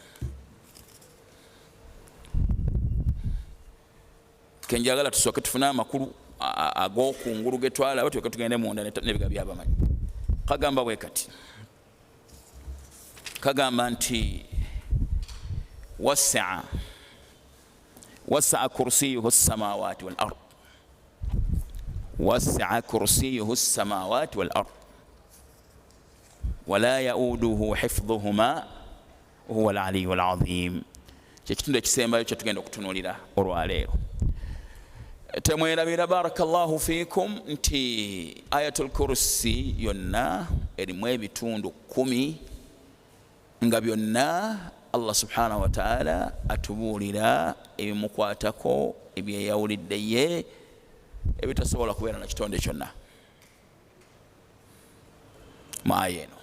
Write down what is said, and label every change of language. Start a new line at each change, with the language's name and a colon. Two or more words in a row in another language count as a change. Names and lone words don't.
Ganda: Kenjagala tusooke tufune amakulu ag'okungulu ge twalaba tulyoke tugende munda n'ebiga by'abamanyi. Kagamba bwe kati, kagamba nti
Arabic: وسع كرسيه السماوات والأرض وسع كرسيه السماوات والأرض ولا يؤوده حفظهما وهو العلي العظيم.
Ganda: Kyekitundu ekisembayo kye tugenda okutunuulira olwaleero. Temwerabira
Arabic: بارك الله فيكم
Ganda: nti Ayatul Kursi yonna erimu ebitundu 10 nga byonna Allah
Arabic: سبحانه وتعالى
Ganda: atubuulira ebimukwatako ebyeyawulidde ye ebitasobola kubeera na kitonde kyonna mu aya eno.